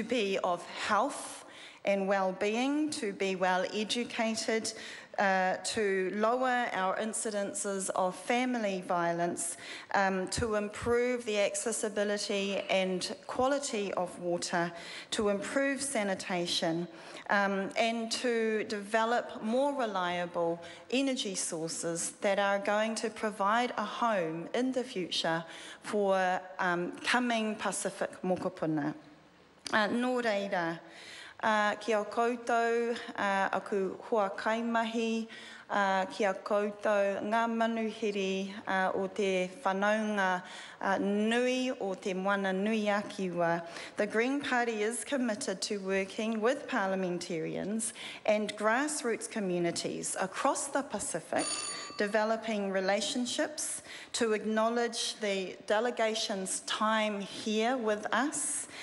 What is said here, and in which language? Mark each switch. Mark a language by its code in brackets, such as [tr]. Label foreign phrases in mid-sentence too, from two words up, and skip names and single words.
[en] be of health and well-being, to be well educated, to lower our incidences of family violence, to improve the accessibility and quality of water, to improve sanitation, and to develop more reliable energy sources that are going to provide a home in the future for coming Pacific mokopuna. [mi] Nō reira, kia koutou, aku hoa kaimahi, kia koutou ngā manuhiri o te whanaunga nui o te moana nui akiwa. [en] The Green Party is committed to working with parliamentarians and grassroots communities across the Pacific, developing relationships to acknowledge the delegation's time here with us,